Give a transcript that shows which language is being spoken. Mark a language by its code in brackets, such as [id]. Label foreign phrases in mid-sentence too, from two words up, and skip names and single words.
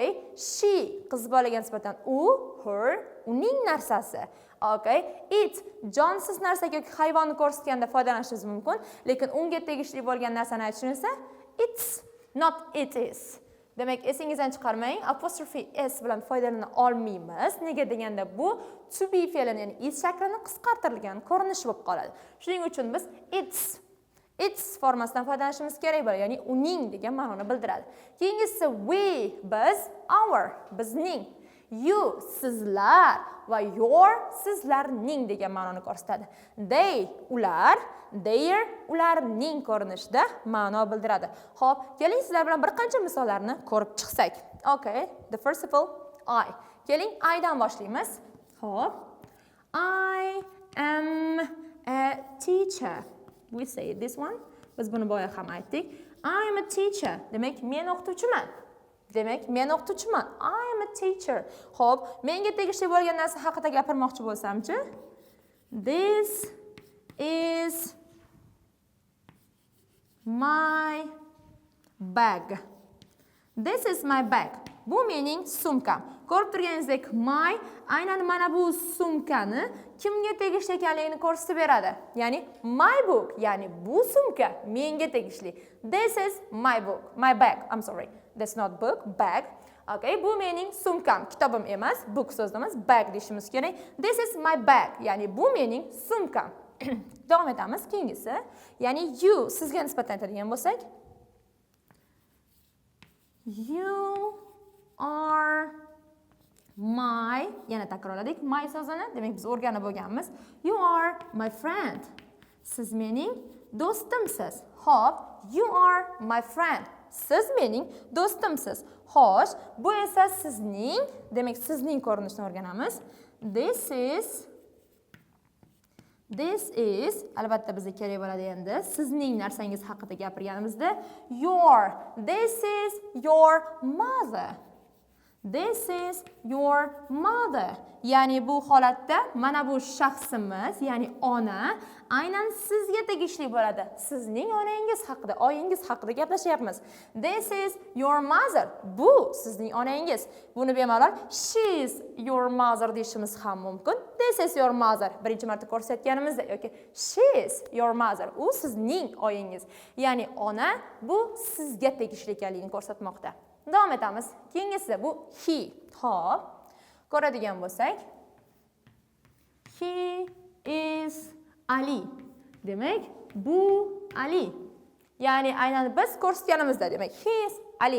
[uz] She, qiz bolaga nisbatan u, her, uning narsasi. Okay. It, jonsiz narsa yoki hayvonni ko'rsatganda foydalanishingiz mumkin, lekin unga tegishli bo'lgan narsani aytishingizda [en] it's, not it is. [uz] Demak, esingizdan chiqarmang, apostrophe s bilan foydalana olmaymiz. Nega deganda bu [en] to be [uz] fe'lini, ya'ni is shaklini qisqartirilgan ko'rinishi bo'lib qoladi. Shuning uchun biz it's formasidan foydalanishimiz kerak bo'ladi, ya'ni uning degan ma'noni bildiradi. Keyingisi we, biz, our, bizning, you, sizlar va your, sizlarning degan ma'noni ko'rsatadi. They, ular, their, ularning ko'rinishida ma'no bildiradi. Xo'p, keling sizlar bilan bir qancha misollarni ko'rib chiqsak. [en] Okay, the first of all, I. [uz] Keling, I dan boshlaymiz. Xo'p, [en] I am a teacher. We say this one. [uz] Biz buni boya ham aytdik. [en] I am a teacher. [uz] Demak, men o'qituvchiman. Demak, men o'qituvchiman. [en] I am a teacher. [uz] Xo'p, menga tegishli bo'lgan narsa haqida gapirmoqchi bo'lsam-chi? [en] This is my bag. This is my bag. [uz] Bu mening sumkam. Ko'rib turganingizdek, my aynan mana bu sumkani kimga tegishli ekanligini ko'rsatib beradi. [en] Ya'ni my book, [uz] ya'ni bu sumka menga tegishli. [en] This is my book, my bag. I'm sorry. That's not book, bag. [uz] Okay, bu mening sumkam, kitobim emas, book so'zimiz bag deyishimiz kerak. [en] This is my bag, [uz] ya'ni bu mening sumkam. Davom etamiz keyingisi. Ya'ni you, sizga nisbatan aytadigan bo'lsak, [en] you are my, [uz] yana takrorladik, my so'zini, demak biz o'rganib bo'lganmiz. [en] You are my friend. [uz] Siz mening do'stimsiz. Xo'p, [en] you are my friend. [uz] Siz mening do'stimsiz. Xo'sh, bu esa sizning, demak sizning ko'rinishini o'rganamiz. [en] This is, [uz] albatta bizga kerak bo'ladi endi, sizning narsangiz haqida gapirganimizda, [en] this is your mother. This is your mother. [uz] Ya'ni bu holatda mana bu shaxsimiz, ya'ni ona, aynan sizga tegishli bo'ladi. Sizning onangiz haqida, oyingiz haqida gaplashyapmiz. [en] This is your mother. [uz] Bu sizning onangiz. Buni bemalol [en] she is your mother [uz] deyishimiz ham mumkin. [en] This is your mother. [uz] Birinchi marta ko'rsatganimizda yoki [en] she is your mother. [uz] U sizning oyingiz. Ya'ni ona bu sizga tegishli ekanligini ko'rsatmoqda. Davom etamiz. Keyingisi bu he. Xo'p, ko'radigan bo'lsak, [en] he is Ali. [uz] Demak, bu Ali. Ya'ni aynan biz ko'rsatganimizda, demak, [en] he is Ali.